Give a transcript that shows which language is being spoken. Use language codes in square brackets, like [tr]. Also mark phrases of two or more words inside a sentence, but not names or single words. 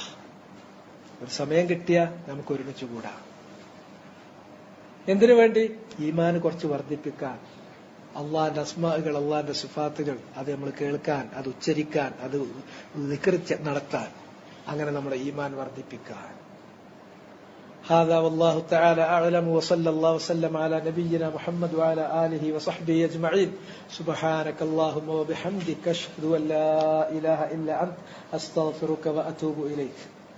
[ml] ഒരു സമയം കിട്ടിയ നമുക്ക് ഒരുമിച്ച് കൂടാം. എന്തിനു വേണ്ടി? ഈമാൻ കുറച്ച് വർദ്ധിപ്പിക്കാൻ, അള്ളാഹിന്റെ അസ്മാഉകൾ, അള്ളാഹിന്റെ സിഫാത്തുകൾ അത് നമ്മൾ കേൾക്കാൻ, അത് ഉച്ചരിക്കാൻ, അത് ദിക്ർ നടത്താൻ, അങ്ങനെ നമ്മുടെ ഈമാൻ വർദ്ധിപ്പിക്കാൻ. [ar] هذا والله تعالى أعلم وصلى الله وسلم على نبينا محمد وعلى آله وصحبه أجمعين. سبحانك اللهم وبحمدك أشهد أن لا إله إلا أنت أستغفرك وأتوب إليك.